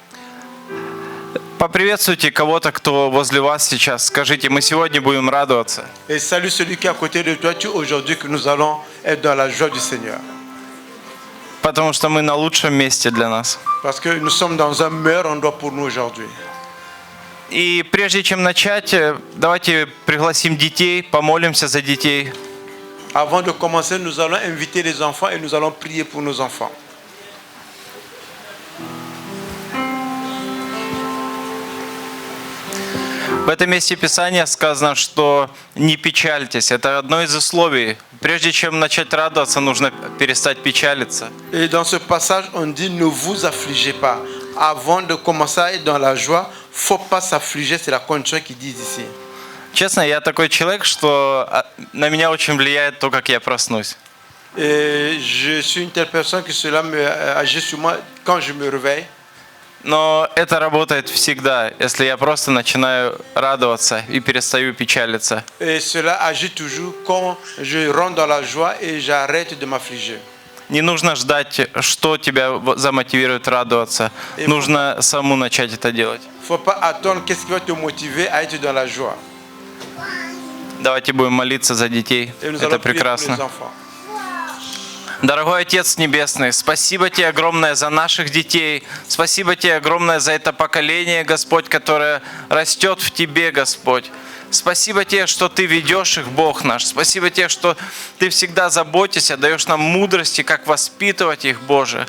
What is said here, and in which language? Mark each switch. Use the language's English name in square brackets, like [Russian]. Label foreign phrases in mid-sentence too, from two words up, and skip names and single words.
[Russian] Поприветствуйте кого-то, кто возле вас сейчас. Скажите: мы сегодня будем радоваться. [French] Et salue celui qui est à côté de toi, tu aujourd'hui que nous allons être dans la joie du Seigneur. [Russian] Потому что мы на лучшем месте для нас. [French] Parce que nous sommes dans un meilleur endroit pour nous aujourd'hui. [Russian] И прежде чем начать, давайте пригласим детей, помолимся за детей. [French] Avant de commencer, nous allons inviter les enfants et nous allons prier pour nos enfants. [Russian] В этом месте Писания сказано, что не печальтесь. Это одно из условий. Прежде чем начать радоваться, нужно перестать печалиться. [French] Et dans ce passage, on dit ne vous affligez pas. Avant de commencer à être dans la joie, faut pas s'affliger, c'est la condition qu'ils disent ici. [Russian] Честно, я такой человек, что на меня очень влияет то, как я проснусь. [French] Et je suis une telle personne que cela agit sur moi quand je me réveille. [Russian] Но это работает всегда, если я просто начинаю радоваться и перестаю печалиться. [French] Et cela agit toujours quand je rentre dans la joie et j'arrête de m'affliger. [Russian] Не нужно ждать, что тебя замотивирует радоваться. Нужно самому начать это делать. [French] Faut pas attendre qu'est-ce qui va te motiver à être dans la joie. [Russian] Давайте будем молиться за детей. [French] Et nous [Russian] Это [French] allons prier pour les [Russian] прекрасно. [French] enfants. [Russian] Дорогой Отец Небесный, спасибо Тебе огромное за наших детей. Спасибо Тебе огромное за это поколение, Господь, которое растет в Тебе, Господь. Спасибо Тебе, что Ты ведешь их, Бог наш. Спасибо Тебе, что Ты всегда заботишься, даешь нам мудрости, как воспитывать их, Боже.